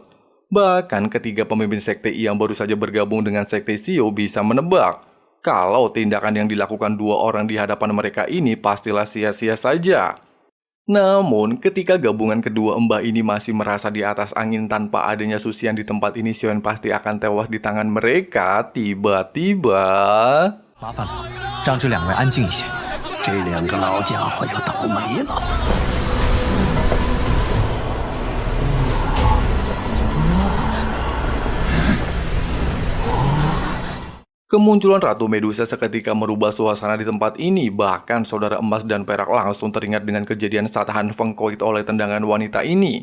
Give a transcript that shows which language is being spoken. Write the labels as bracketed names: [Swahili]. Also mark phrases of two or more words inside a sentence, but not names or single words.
[Indonesian] Bahkan ketiga pemimpin sekte yang baru saja bergabung dengan sekte Xiao bisa menebak kalau tindakan yang dilakukan dua orang di hadapan mereka ini pastilah sia-sia saja. Namun, ketika gabungan kedua embah ini masih merasa di atas angin tanpa adanya Susian di tempat ini, Xiaoyan pasti akan tewas di tangan mereka. Tiba-tiba... [Chinese] 麻烦了，让这两位安静一些。这两个老家伙要倒霉了。 [Indonesian] Kemunculan Ratu Medusa seketika merubah suasana di tempat ini. Bahkan saudara emas dan perak langsung teringat dengan kejadian saat Han Feng koit oleh tendangan wanita ini.